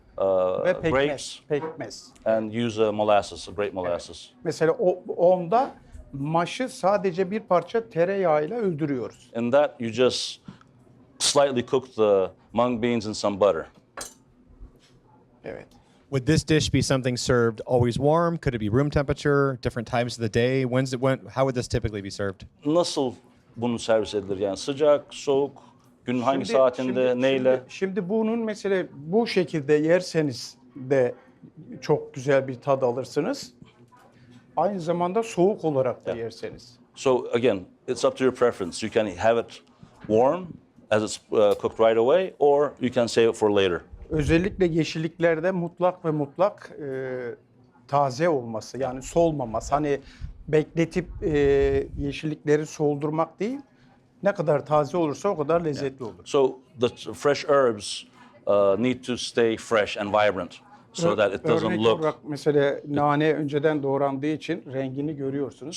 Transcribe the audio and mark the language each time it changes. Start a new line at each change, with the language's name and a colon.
Turkish: ve pekmez.
English: grapes,
Turkish: Pekmez.
English: and use molasses, a great molasses.
Turkish: Mesela onda maşı sadece bir parça tereyağıyla öldürüyoruz.
English: In that, you just slightly cook the mung beans in some butter.
Turkish: Evet.
English: Would this dish be something served always warm? Could it be room temperature, different times of the day? How would this typically be served?
Turkish: Nasıl bunu servis edilir? Yani sıcak, soğuk, günün hangi saatinde, neyle? Şimdi bunun mesela bu şekilde yerseniz de çok güzel bir tad alırsınız. Aynı zamanda soğuk olarak da yerseniz.
English: So again, it's up to your preference. You can have it warm as it's cooked right away, or you can save it for later.
Turkish: Özellikle yeşilliklerde mutlak taze olması, yani solmaması. Hani bekletip yeşillikleri soldurmak değil. Ne kadar taze olursa o kadar lezzetli olur.
English: So the fresh herbs need to stay fresh and vibrant, so that it doesn't
Turkish: Örnek
English: look.
Turkish: olarak mesela nane önceden doğrandığı için rengini görüyorsunuz.